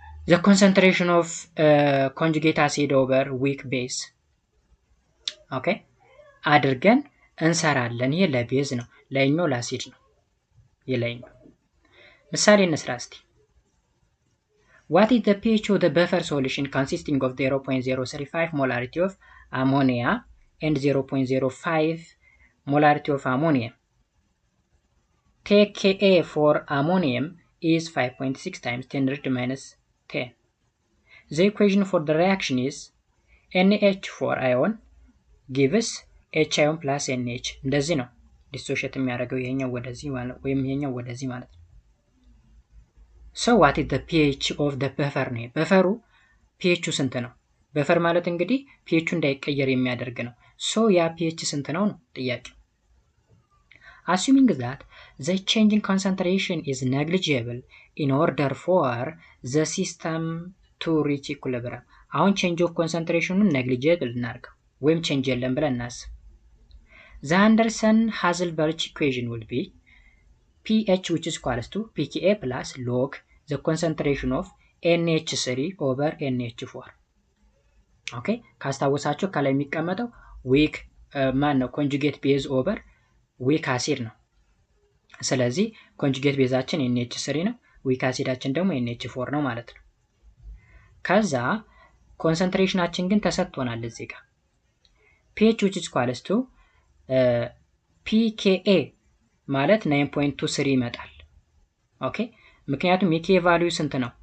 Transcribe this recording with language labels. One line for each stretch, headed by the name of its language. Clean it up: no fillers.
English: the concentration of conjugate acid over weak base, okay,
Amharic: አድርገን እንሰራለን። ይሄ ለቤዝ ነው፣ ላይኛው ለአሲድ ነው። የላይኛው ምሳሌ እንስራ እስቲ።
English: What is the pH of the buffer solution consisting of 0.035 molarity of ammonia and 0.05 molarity of ammonium? Take Ka for ammonium is 5.6 times 10⁻⁻10. The equation for the reaction is NH4 ion gives H ion plus NH.
Amharic: እንደዚህ ነው ዲሶሺየት የሚያደርገው ይሄኛው ወደዚህ ማለት ወይም ይሄኛው ወደዚህ ማለት ነው።
English: So what is the pH of the buffer
Amharic: ነው? በፈሩ pH ስንት ነው? በፈር ማለት እንግዲህ pH እንዳይቀየር የሚያደርግ ነው።
English: So ያ pH
Amharic: ስንት ነው ነው ጥያቄው።
English: Assuming that the change in concentration is negligible in order for the system to reach equilibrium.
Amharic: አሁን change of concentration negligible እናድርገው ወይም change የለም ብለን እናስብ።
English: The Henderson-Hasselbalch equation will be pH which is equals to pKa plus log the concentration of NH3 over NH4.
Amharic: Okay, ካስታወሳችሁ ከላይ የሚቀመጠው weak ነው
English: conjugate base over weak acid
Amharic: ነው። ስለዚህ conjugate ቤዛችን NH3 ነው፣ weak acidአችን ደግሞ NH4 ነው ማለት ነው። ከዛ ኮንሰንትሬሽናችን ግን ተሰጥቶናል እዚህ ጋር pH which is equals to pKa ማለት 9.23 ይመጣል። ኦኬ ምክንያቱም የK ቫልዩ ስንት ነው?